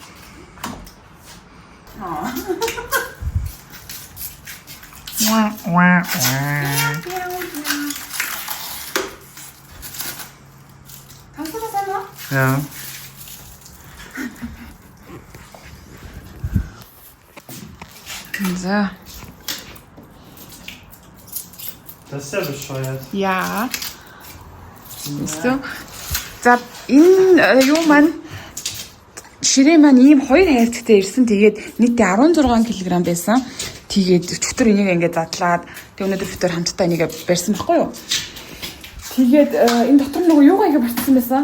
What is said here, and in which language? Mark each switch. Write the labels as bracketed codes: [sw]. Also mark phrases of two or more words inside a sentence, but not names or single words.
[de] Oh. Kannst du das einmal? Ja. So. Das ist ja bescheuert. Ja. Siehst du? [mn] За энэ юу маань ширээ маань ийм хоёр хайлттай ирсэн. Тэгээд нийтдээ 16 кг байсан. Тэгээд өчтөр энийг ингээд задлаад тэг өнөөдөр өчтөр хамтдаа энийг барьсан байхгүй юу? Тэгээд энэ дотор нөгөө юугаа ингэ барьсан байсан?